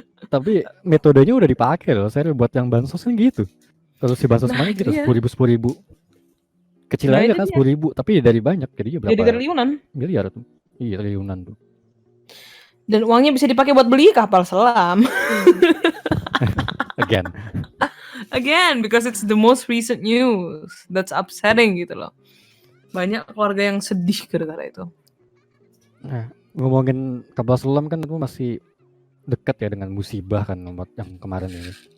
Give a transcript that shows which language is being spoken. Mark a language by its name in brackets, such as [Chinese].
[Indonesian] Tapi metodenya udah dipakai loh, saya buat yang bansos kan gitu. Kalau si bansos mana gitu, 10.000. Kecil aja kan 10.000, tapi dari banyak jadi berapa? Jadi triliunan. Miliar tuh. Iya, triliunan tuh. Dan uangnya bisa dipakai buat beli kapal selam. [English] Again, because it's the most recent news. That's upsetting [Indonesian] gitu loh. Banyak keluarga yang sedih gara-gara itu. Nah, ngomongin kapal selam kan itu masih dekat ya dengan musibah kan yang kemarin ini.